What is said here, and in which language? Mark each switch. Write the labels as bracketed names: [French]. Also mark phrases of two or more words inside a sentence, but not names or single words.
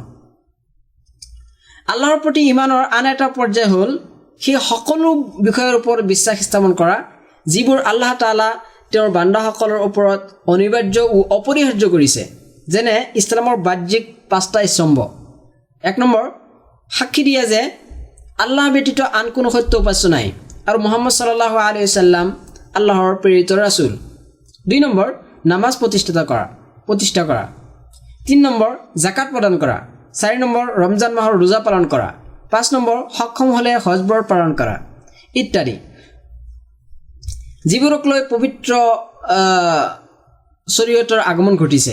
[Assamese] আল্লাহৰ প্ৰতি ইমানৰ আন এটা পৰ্যায় হ'ল সেই সকলো বিষয়ৰ ওপৰত বিশ্বাস স্থাপন কৰা যিবোৰ আল্লাহ তাআলা তেওঁৰ বান্দাসকলৰ ওপৰত অনিবাৰ্য ও অপৰিহাৰ্য কৰিছে। যেনে ইছলামৰ বাহ্যিক 5টা স্তম্ভ। 1 নম্বৰ, সাক্ষী দিয়া যে আল্লাহ ব্যতীত আন কোনো সত্য উপাস্য নাই আৰু মুহাম্মদ [Arabic] صلى الله عليه وسلم [Assamese] আল্লাহৰ প্ৰেৰিত ৰাসূল। 2 নম্বৰ, নামাজ প্ৰতিষ্ঠা কৰা। 3 নম্বৰ, জাকাত প্ৰদান কৰা। 4 নম্বৰ, ৰমজান মাহৰ ৰোজা পালন কৰা। 5 নম্বৰ, সক্ষম হ'লে হজবৰ পালন কৰা ইত্যাদি, যিবোৰক লৈ পবিত্ৰ শৰীয়তৰ আগমন ঘটিছে।